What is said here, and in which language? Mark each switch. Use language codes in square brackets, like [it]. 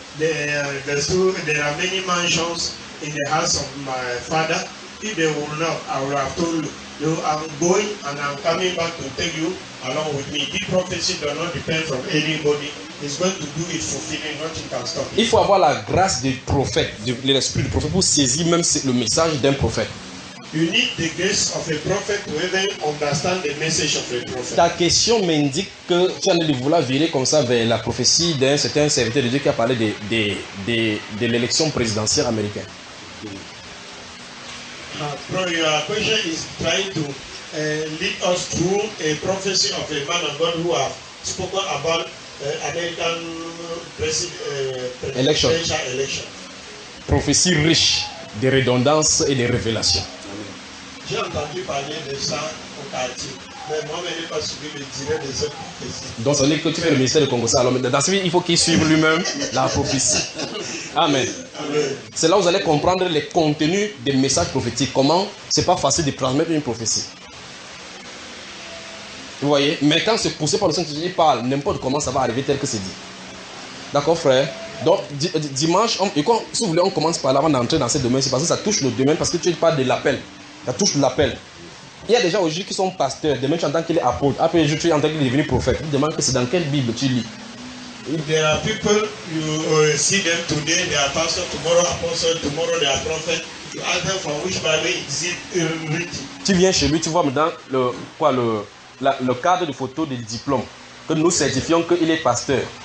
[en] There are many mansions in the house of my Father. If they will not, I will have told you. I'm going and I'm coming back to take you along with me. This prophecy does not depend from anybody. He's going to do it fulfilling. Nothing can stop it." [fr] Il faut avoir la grâce du prophète, de l'esprit du prophète pour saisir même le message d'un prophète. [en] You need the grace of a prophet to even understand the message of a prophet. [fr] Ta question m'indique que tu en es de vouloir virer comme ça vers la prophétie d'un certain serviteur de Dieu qui a parlé de l'élection présidentielle américaine. [en] Your question is trying to lead us through a prophecy of a man of God who have spoken about American presidential election. [fr] Prophétie riche de redondance et de révélation. J'ai entendu parler de ça au quartier, mais moi-même, je n'ai pas suivi le direct de cette prophétie. Donc, ça veut dire que tu fais le ministère de Congo, ça. Alors, dans ce il faut qu'il suive lui-même la prophétie. Amen. Amen. C'est là où vous allez comprendre les contenus des messages prophétiques. Comment c'est pas facile de transmettre une prophétie. Vous voyez? Mais quand c'est poussé par le Saint-Esprit, il parle n'importe comment, ça va arriver tel que c'est dit. D'accord, frère? Donc, dimanche, si vous voulez, on commence par là avant d'entrer dans ce domaine. C'est parce que ça touche le domaine, parce que tu parles de l'appel. Ça touche l'appel. Il y a des gens aujourd'hui qui sont pasteurs. Demain, tu entends qu'il est apôtre. Après, tu entends qu'il est devenu prophète. Tu demandes que c'est dans quelle Bible tu lis. [en] There are people, you see them today, they are pastor, tomorrow apostle, tomorrow they are prophet. You ask them from which Bible is it written. [fr] Tu viens chez lui, tu vois maintenant le, quoi, le, la, le cadre de photo du diplôme, que nous certifions qu'il est pasteur.